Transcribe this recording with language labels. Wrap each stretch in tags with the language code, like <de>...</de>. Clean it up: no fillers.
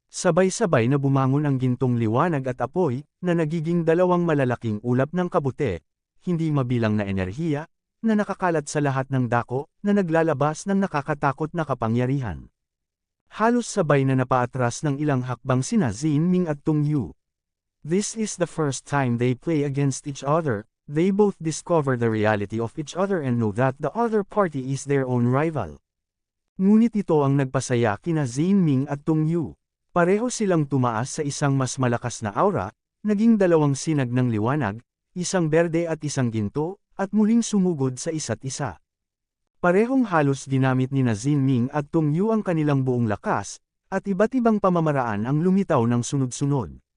<tl>Sabay-sabay na bumangon ang gintong liwanag at apoy, na nagiging dalawang malalaking ulap ng kabute, hindi mabilang na enerhiya, na nakakalat sa lahat ng dako, na naglalabas ng nakakatakot na kapangyarihan. Halos sabay na napaatras ng ilang hakbang sina Zinming at Tong Yu.</tl> <en>This is the first time they play against each other, they both discover the reality of each other and know that the other party is their own rival.</en> <tl>Ngunit ito ang nagpasaya kina Zinming at Tong Yu. Pareho silang tumaas sa isang mas malakas na aura, naging dalawang sinag ng liwanag, isang berde at isang ginto, at muling sumugod sa isa't isa. Parehong halos ginamit ni Zinming at Tong Yu ang kanilang buong lakas, at iba't ibang pamamaraan ang lumitaw ng sunod-sunod.</tl>